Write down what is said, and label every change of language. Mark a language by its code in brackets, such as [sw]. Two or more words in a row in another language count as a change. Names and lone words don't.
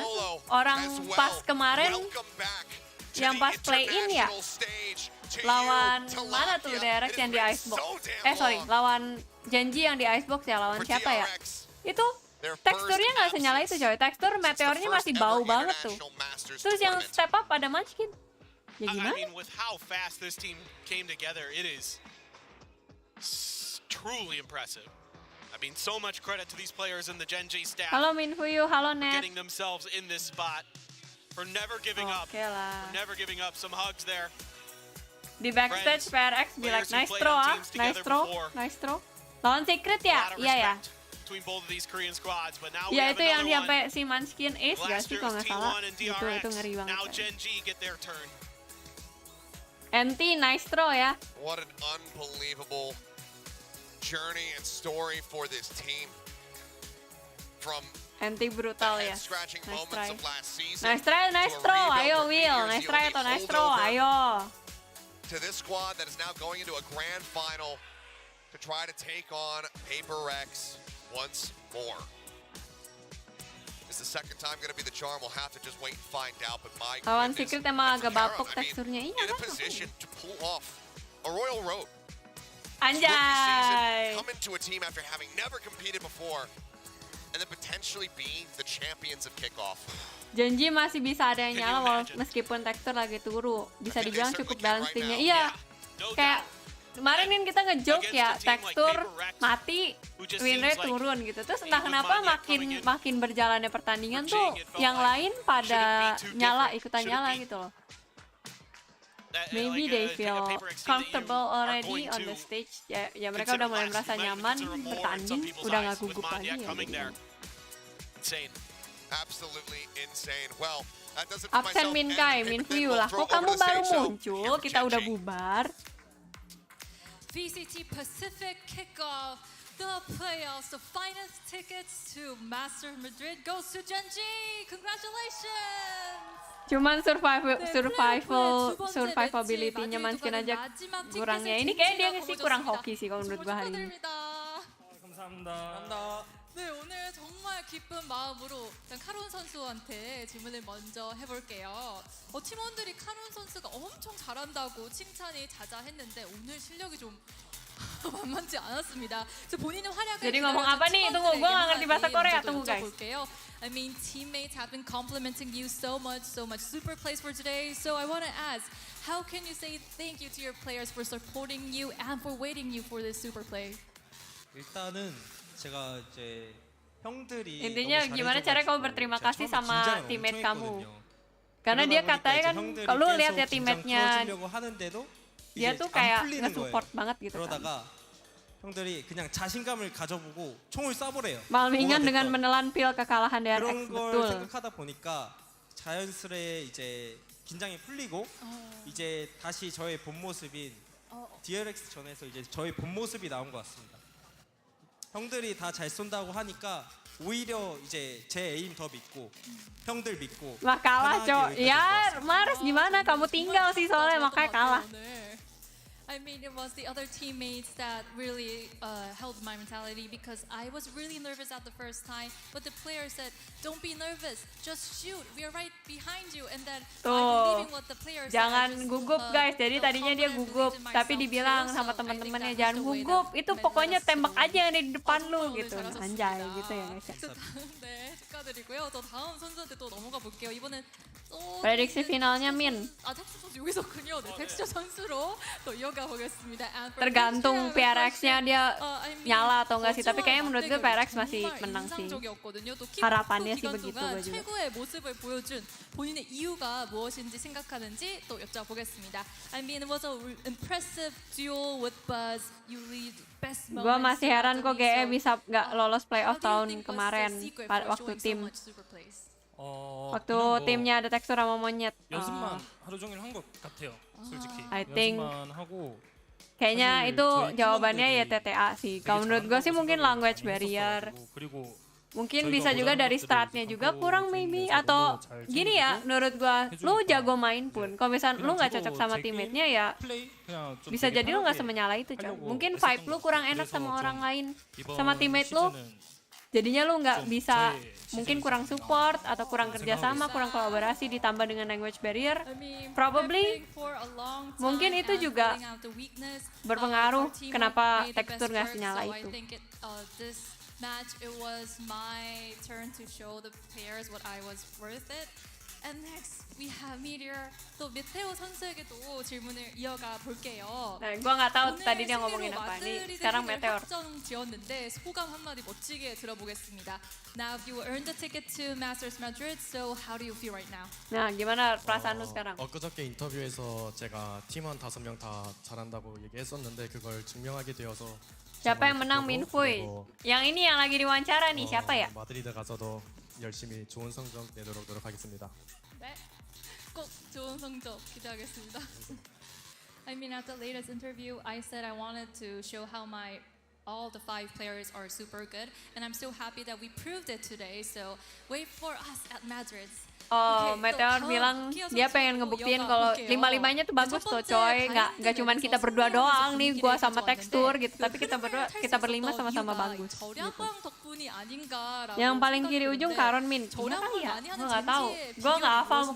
[id] Orang pas kemarin yang pas play-in ya lawan mana tuh DRX yang di Icebox? Lawan gen.g yang di Icebox ya, lawan siapa ya? Itu teksturnya nggak senyala itu coy, tekstur meteornya masih bau banget tuh. Terus yang step up ada Munchkin. Ya gimana? [en] I mean, with how fast this team came together, it is truly impressive. I mean, so much credit to these players and the gen.g staff. [id] Halo Min Fuyu, halo Net. [en] Getting themselves in this spot, for never giving up. For never giving up. Some hugs there. [id] Di backstage PRX bilang [en] nice throw. [id] Lawan Secret ya? Iya ya. [en] Between both of these Korean squads, but now [id] ya itu yang sampai si Munchkin Ace gak sih kalau nggak salah. Itu ngeri banget. [en] Now gen.g get their turn. [id] NT [en] nice throw [id] ya. [en] What an unbelievable journey and story for this team. From [id] NT brutal ya. [en] Nice try. Nice throw. [id] Ayo Will, [en] nice try [id] atau [en] nice throw. [id] Ayo. [en] To this squad that is now going into a grand final to try to take on Paper Rex once more. Is the second time going to be the charm? We'll have to just wait and find out. But my [id] lawan Secret emang agak bapuk teksturnya. Iya [en] in a position to pull off a Royal Road. [id] Anjay. [en] Come into a team after having never competed before, and then potentially being the champions of Kickoff. [id] gen.g masih bisa ada yang nyala meskipun tekstur lagi turun. Bisa dibilang cukup balancingnya. Iya. Kayak kemarin kan kita ngejoke ya, tekstur mati, [en] win rate [id] turun gitu. Terus entah kenapa makin berjalannya pertandingan tuh yang lain pada ikutan nyala gitu loh. [en] Maybe they feel comfortable already on the stage. [id] Ya mereka udah mulai merasa nyaman bertanding, udah nggak gugup lagi ya. Absen Min Kai, Min Fuyu lah. Kok kamu baru muncul? Kita udah bubar. [en] VCT Pacific Kickoff, the playoffs, the finest tickets to Master Madrid goes to gen.g. Congratulations! [id] Cuman survivability-nya Munchkin aja kurangnya. Ini kayak dia sih kurang hoki sih kalau menurut gue hari ini. [ko] 네, 오늘 정말 기쁜 마음으로 일단 카론 선수한테 질문을 먼저 해볼게요. 팀원들이 카론 선수가 엄청 잘한다고 칭찬이 자자했는데 오늘 실력이 좀 만만치 않았습니다. 본인의 활약을 [id] Jadi ngomong apa nih? Tunggu, gue nggak ngerti bahasa Korea. Tunggu guys. [en] I mean, teammates have been complimenting you so much super plays for today. So I want to ask, how can you say thank you to your players for supporting you and for waiting you for this super play? [ko] 일단은 제가 이제 형들이 [id] Intinya gimana cara kamu berterima kasih sama teammate kamu? Karena dia [ko] 그러다 보니까 [id] katanya [ko] 이제 [id] kan, [ko] 형들이 [id] kalau [ko] 계속 [id] lihat ya [ko] 긴장 [id] teammate-nya, [ko] 풀어주려고 하는데도 [id] dia [ko] 이제 [id] tuh [ko] 안 [id] kayak [ko] 풀리는 [id] nge-support [ko] 거예요. [id] banget gitu kan. [ko] 그러다가 형들이 그냥 자신감을 가져보고 총을 쏴버려요. [id] Malmingan [ko] 뭐가 [id] dengan [ko] 됐건. [id] menelan pil kekalahan dari [ko] 그런 X, 걸 [id] betul. [ko] 생각하다 보니까 자연스레 이제 긴장이 풀리고 이제 다시 저의 본 모습인 DRX 전에서 이제 저의 본 모습이 나온 것 같습니다. 형들이 다 잘 쏜다고 하니까 오히려 이제 제 에임 더 믿고 형들 믿고 [id] Lah kalah [ko] 편하게 [id] cok. [ko] 여기까지 [id] Ya [ko] 왔어요. [id] Mars gimana? Kamu tinggal sih soalnya makanya kalah. [en] I mean, it was the other teammates that really held my mentality because I was really nervous at the first time. But the player said, "Don't be nervous, just shoot. We are right behind you." And then [id] Tuh, [en] believing what the player said, [id] jangan [en] I just, [id] gugup guys. Jadi tadinya dia gugup, tapi dibilang sama teman-temannya jangan gugup. Itu pokoknya tembak aja yang ada di depan lu gitu. Anjay gitu ya guys. [ko] 네, 축하드리고요. 또 다음 선수한테 또 넘어가 볼게요. 이번엔 또 [id] Prediksi finalnya Min. [ko] 텍스 선수 여기서군요. 네, 텍스처 선수로 또 이어가 보겠습니다. [id] Tergantung PRX-nya dia nyala atau enggak sih. Tapi kayaknya menurut gue PRX masih menang sih. Harapannya sih begitu gue juga. [ko] 최고의 모습을 보여준 본인의 이유가 무엇인지 생각하는지 또 여쭤보겠습니다. [en] I mean, it was an impressive duel with Buzz. You lead best moments. [id] Gue masih heran kok GE bisa nggak lolos playoff tahun kemarin waktu tim. Waktu timnya ada tekstur sama monyet. [ko] 연습만 하루 종일 한 것 같아요. 솔직히. [en] I think [ko] 연습만 하고 [id] kayaknya [ko] 사실 [id] itu [ko] 저희 [id] jawabannya ya [ko] 팀원들이 [id] TTA sih. Kalau menurut gue sih mungkin [en] language barrier. [ko] 그리고 [id] Mungkin bisa juga dari startnya juga kurang maybe. Atau gini ya, menurut gue lu jago main pun. Kalau misalnya lu nggak cocok sama teammate-nya ya bisa jadi lu nggak semenyala itu coy. Mungkin vibe lu kurang enak sama orang lain. Sama teammate lu jadinya lu nggak bisa, mungkin kurang support atau kurang kerjasama, kurang kolaborasi ditambah dengan [en] language barrier. [id] Probably mungkin itu juga berpengaruh kenapa tekstur nggak senyala itu. [en] Match, it was my turn to show the players what I was worth it. And next we have Meteor. [ko] 또 메테오 선수에게도 질문을 이어가 볼게요. [id] Nah, gua nggak tahu tadi dia ngomongin apa nih. Sekarang Meteor. [ko] 지었는데 소감 한마디 멋지게 들어보겠습니다. [en] Now you earned the ticket to Masters Madrid, so how do you feel right now? [id] Nah, gimana perasaan lu sekarang? [ko] 엊그저께 인터뷰에서 제가 팀원 5명 다 잘한다고 얘기했었는데 그걸 증명하게 되어서 [id] Siapa yang menang Minfui? Yang ini yang lagi diwawancara nih, siapa ya? [ko] 마드리드 가서도 열심히 좋은 성적 내도록 노력하겠습니다. 네, 꼭 좋은 성적 기대하겠습니다. [en] I mean, at the latest interview, I said I wanted to show how all the 5 players are super good, and I'm so happy that we proved it today. So wait for us at Madrid. [id] Oh, Meteor bilang dia pengen ngebuktiin kalau 5-5-nya tuh bagus tuh coy. Nggak cuman kita berdua doang nih, gua sama tekstur gitu, tapi kita berlima sama-sama bagus. Gitu. Yang paling kiri ujung Karon Min, gimana kali ya? Gua nggak tahu. Gua nggak hafal muka.